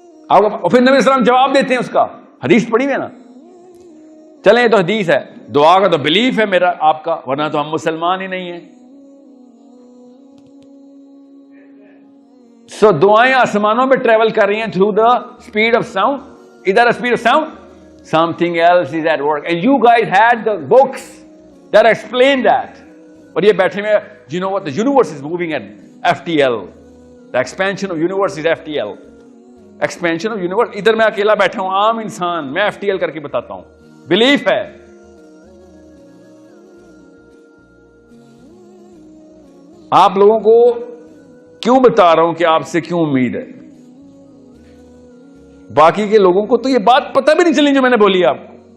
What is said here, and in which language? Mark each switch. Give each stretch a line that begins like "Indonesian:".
Urdu: آپ پھر نبی اسلام جواب دیتے ہیں اس کا, حدیث پڑھی ہوئی ہے نا. چلیں یہ تو حدیث ہے, دعا کا تو بلیف ہے میرا آپ کا, ورنہ تو ہم مسلمان ہی نہیں ہیں. سو دعائیں آسمانوں میں ٹریول کر رہی ہیں
English: Through the speed of sound. ادھر speed of sound, something else is at work and you guys had the books that explain that.
Urdu: اور یہ بیٹھے میں,
English: you know what, the universe is moving at FTL, the expansion of universe is FTL, expansion of universe.
Urdu: ادھر میں اکیلا بیٹھا ہوں عام انسان, میں FTL کر کے بتاتا ہوں, بلیف ہے. آپ لوگوں کو کیوں بتا رہا ہوں کہ آپ سے کیوں امید ہے, باقی کے لوگوں کو تو یہ بات پتہ بھی نہیں چلی جو میں نے بولی آپ کو.